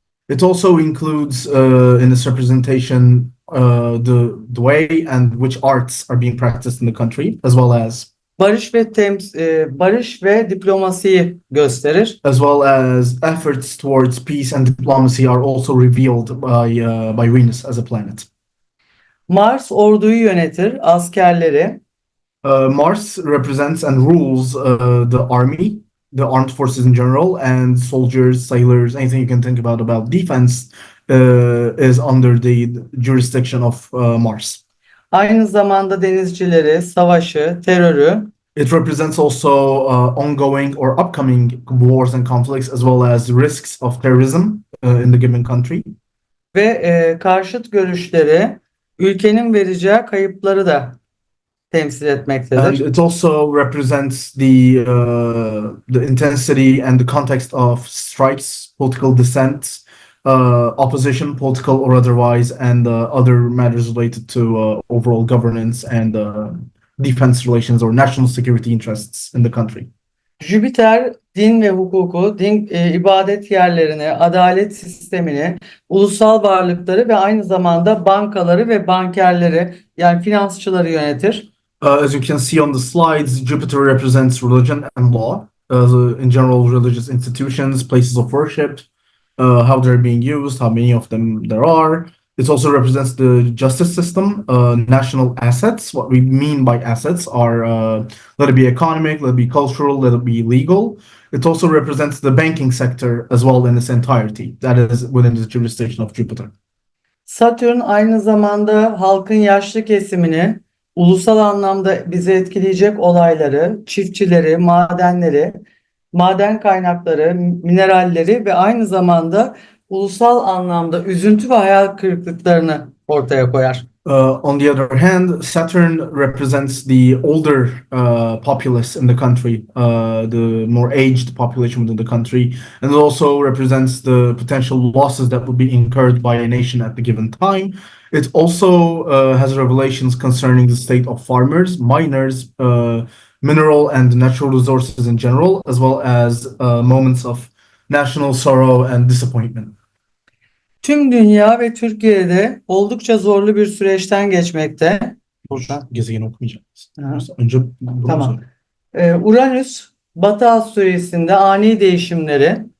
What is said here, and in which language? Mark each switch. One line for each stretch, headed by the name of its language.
English: It also includes in this representation the way and which arts are being practiced in the country, as well as
Turkish: barış ve diplomasiyi gösterir.
English: as well as efforts towards peace and diplomacy are also revealed by Venus as a planet.
Turkish: Mars orduyu yönetir, askerleri.
English: Mars represents and rules the army, the armed forces in general, and soldiers, sailors, anything you can think about defense is under the jurisdiction of Mars.
Turkish: Aynı zamanda denizcileri, savaşı, terörü.
English: It represents also ongoing or upcoming wars and conflicts, as well as risks of terrorism in the given country.
Turkish: Ve karşıt görüşleri, ülkenin vereceği kayıpları da temsil
English: And
Turkish: etmektedir.
English: it also represents the intensity and the context of strikes, political dissent, opposition, political or otherwise, and other matters related to overall governance and defense relations or national security interests in the country.
Turkish: Jüpiter din ve hukuku, ibadet yerlerini, adalet sistemini, ulusal varlıkları ve aynı zamanda bankaları ve bankerleri yani finansçıları yönetir.
English: As you can see on the slides, Jupiter represents religion and law, in general religious institutions, places of worship, how they're being used, how many of them there are. It also represents the justice system, national assets. What we mean by assets are, let it be economic, let it be cultural, let it be legal. It also represents the banking sector as well in its entirety. That is within the jurisdiction of Jupiter.
Turkish: Satürn aynı zamanda halkın yaşlı kesimini, ulusal anlamda bizi etkileyecek olayları, çiftçileri, madenleri, maden kaynakları, mineralleri ve aynı zamanda ulusal anlamda üzüntü ve hayal kırıklıklarını ortaya koyar.
English: On the other hand, Saturn represents the older populace in the country, the more aged population within the country, and it also represents the potential losses that would be incurred by a nation at the given time. It also has revelations concerning the state of farmers, miners, mineral and natural resources in general, as well as moments of national sorrow and disappointment.
Turkish: Tüm dünya ve Türkiye'de oldukça zorlu bir süreçten geçmekte. Burada. Gezegeni okumayacağım. Aha. Önce bunu Tamam. söyle. Uranüs, Batı astrolojisinde ani değişimleri,